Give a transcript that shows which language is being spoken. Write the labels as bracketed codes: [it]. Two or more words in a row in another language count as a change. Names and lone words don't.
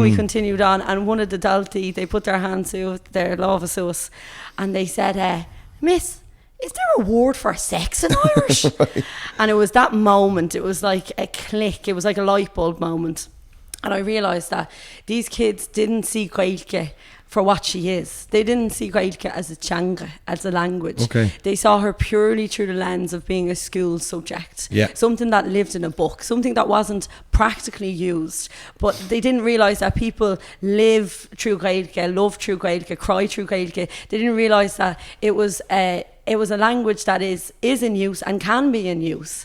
[en] We continued on, and one of the Dalty, they put their hands to their lava sauce, and they said, Miss, is there a word for sex in Irish? And it was that moment, it was like a click, it was like a light bulb moment. And I realised that these kids didn't see Gaeilge for what she is. They didn't see Gaeilge as a teanga, as a language. Okay. They saw her purely through the lens of being a school subject. Yeah. Something that lived in a book, something that wasn't practically used. But they didn't realise that people live through Gaeilge, love through Gaeilge, cry through Gaeilge. They didn't realise that it was a language that is in use and can be in use.